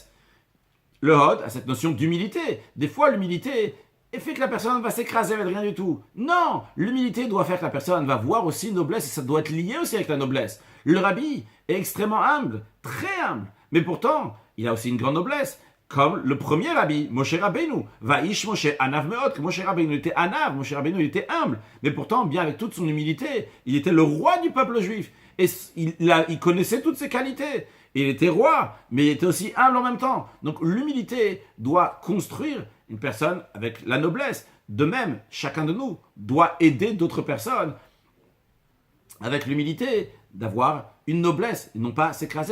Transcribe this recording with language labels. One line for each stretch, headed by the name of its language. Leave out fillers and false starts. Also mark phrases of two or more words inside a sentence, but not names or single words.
French: Le Hod a cette notion d'humilité. Des fois, l'humilité fait que la personne va s'écraser avec rien du tout. Non, l'humilité doit faire que la personne va voir aussi noblesse et ça doit être lié aussi avec la noblesse. Le rabbi est extrêmement humble, très humble, mais pourtant, il a aussi une grande noblesse. Comme le premier rabbi, Moshe Rabbeinu,
Hebrew: והאיש משה ענו מאד,
French: Moshe Rabbeinu était Anav, Moshe Rabbeinu était humble, mais pourtant, bien avec toute son humilité, il était le roi du peuple juif. Et il connaissait toutes ses qualités. Il était roi, mais il était aussi humble en même temps. Donc l'humilité doit construire une personne avec la noblesse. De même, chacun de nous doit aider d'autres personnes avec l'humilité d'avoir une noblesse et non pas s'écraser.